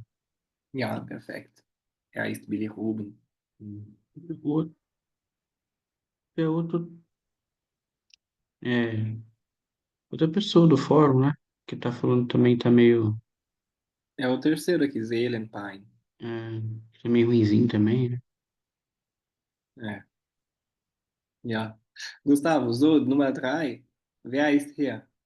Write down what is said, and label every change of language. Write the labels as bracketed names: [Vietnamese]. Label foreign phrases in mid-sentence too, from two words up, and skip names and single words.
[German] Ja, perfekt. Er ist Billy Rubin. [Portuguese] Hm, o- É outro, é, outra pessoa do fórum, né? Que tá falando também tá meio, É o terceiro aqui, Seelenpine. tá meio ruinzinho também, né? É, [German] ja. Gustavo, so, Nummer drei. Wer ist hier?